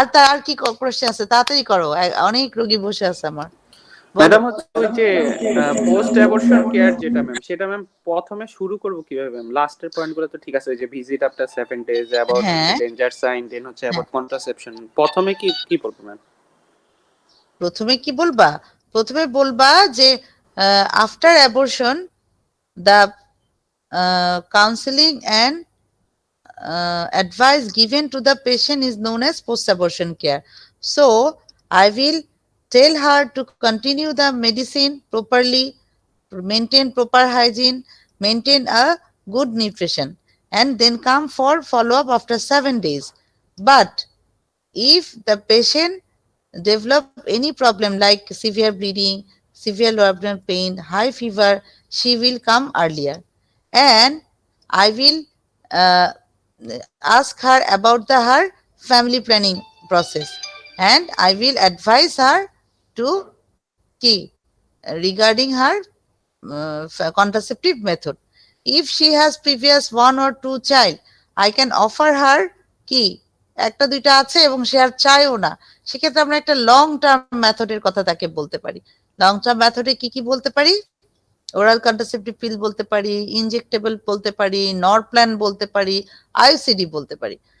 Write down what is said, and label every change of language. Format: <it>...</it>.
<bn>আর কি কোশ্চেন আছে, তাড়াতাড়ি করো, অনেক রোগী বসে আছে আমার। ম্যাডাম হচ্ছে ওই যে পোস্ট অ্যাবর্শন কেয়ার যেটা ম্যাম, সেটা ম্যাম প্রথমে শুরু করব কিভাবে ম্যাম? লাস্টের পয়েন্টগুলো তো ঠিক আছে, ওই যে ভিজিট আফটার 7 ডেজ, অ্যাবাউট হ্যাঁ, ডেঞ্জার সাইন, দেন হচ্ছে অ্যাবাউট কন্ট্রাসেপশন, প্রথমে কি বলবো ম্যাম? প্রথমে কি বলবা? প্রথমে বলবা যে after abortion</bn> <en>the counseling and advice given to the patient is known as post-abortion care. So, I will tell her to continue the medicine properly, maintain proper hygiene, maintain a good nutrition, and then come for follow-up after 7 days. But if the patient develop any problem like severe bleeding, severe lower abdominal pain, high fever, she will come earlier. And I will uh, ask her about her family planning process, and I will advise her to key regarding her contraceptive method. If she has previous 1 or 2 child, I can offer her</en> <bn>কি একটা দুইটা আছে এবং সে আর চায়ও না, সেক্ষেত্রে আমরা একটা long term মেথডের কথা তাকে বলতে পারি। লং টার্ম মেথডে কি কি বলতে পারি? ওরাল কন্ট্রাসেপটিভ পিল বলতে পারি, ইনজেক্টেবল বলতে পারি, নরপ্ল্যান বলতে পারি, আইসিডি বলতে পারি।</bn>